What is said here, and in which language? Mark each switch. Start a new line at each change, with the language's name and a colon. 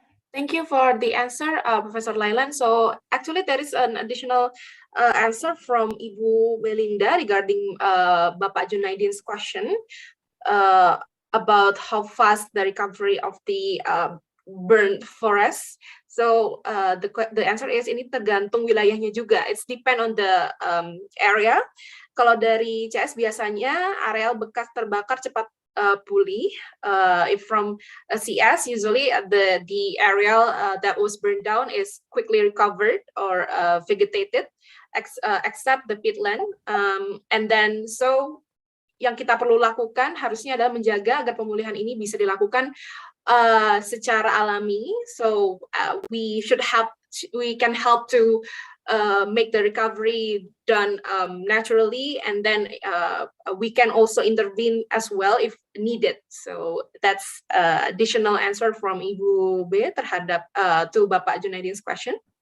English: Thank you for the answer, Professor Lailan. So actually there is an additional answer from Ibu Belinda regarding Bapak Junaidin's question about how fast the recovery of the burned forest. So the answer is
Indonesian: ini tergantung wilayahnya juga.
English: It's depend on the area.
Indonesian: Kalau dari CS biasanya areal bekas terbakar cepat pulih.
English: If from CS, usually the area that was burned down is quickly recovered or vegetated, except the peatland. And then so
Indonesian: yang kita perlu lakukan harusnya adalah menjaga agar pemulihan ini bisa dilakukan secara alami.
English: So we can help to make the recovery done naturally, and then we can also intervene as well if needed. So that's additional answer from Ibu B terhadap to Bapak Junaidin's question.